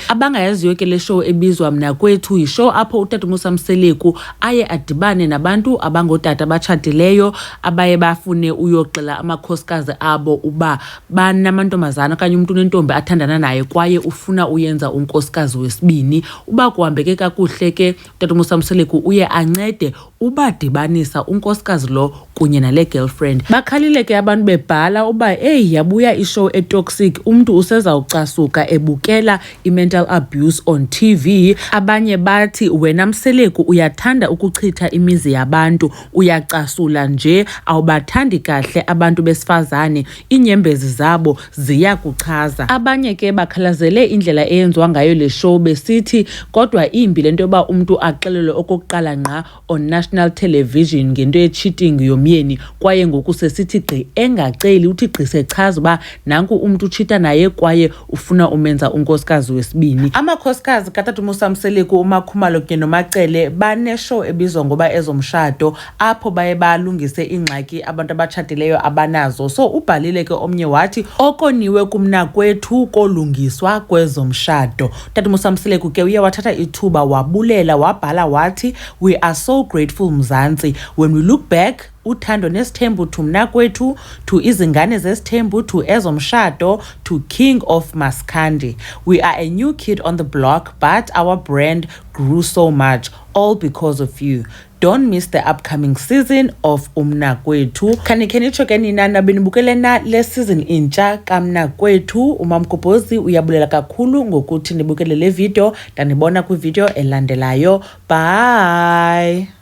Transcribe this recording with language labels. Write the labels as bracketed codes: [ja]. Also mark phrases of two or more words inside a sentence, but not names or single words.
[xh] Abangayaziyo ke le show ebizwa Mnakwethu yishow apho utata Mseleku aye adibane nabantu abangotata abatshatileyo abaye bafune uyoxela amakhosikazi abo uba banamantombazana okanye umuntu nentombi athandana naye kwaye ufuna uyenza unkosikazi wesibini. Uba kuhambeke kakuhle ke utata Mseleku uye ancede ubadibanisa unkosikazi lo kunye nale girlfriend. Bakhalile ke abantu bebhala uba yabuya ishow etoxic, umuntu usezawucasuka ebukela i- [en] mental abuse on TV. [xh] Abanye bathi wena Mseleku uyathanda ukuchitha imizi yabantu, uyacasula nje, awubathandi kahle abantu besifazane, inyembezi zabo ziyakuchaza. Abanye ke bakhalazele indlela eyenziwa ngayo le show besithi kodwa imbi lento yoba umuntu axelelwe okokuqala ngqa [en] on national television [xh] ngento ye-cheating yomyeni kwaye ngoku sesithi gqi engaceli, uthi gqi sechaza uba nanku umuntu utshita naye kwaye ufuna umenza unkosikazi wesibini. Amakhosikazi katata Mseleku, uMakhumalo kunye noMacele baneshow ebizwa ngoba Ezomshado apho baye balungise ingxaki abantu abatshatileyo abanazo. So ubhalile ke omnye wathi okoniwe kuMnakwethu kolungiswa kwezomshado. Tata Mseleku ke uye wathatha ithuba wabulela wabhala wathi [en] we are so grateful Mzansi when we look back [xh] Uthando nes'thembu to Mnakwethu, to izingane zes'thembu, to Ezomshado, to King of Maskandi. [en] We are a new kid on the block, but our brand grew so much, all because of you. Don't miss the upcoming season of Mnakwethu. [xh] Khanitsho ke nina nabinibukele na le season intsha kaMnakwethu. uMamgobhozi uyabulela kakhulu ngokuthi nibukele le video. Ndanibona kwivideo elandelayo. Bye.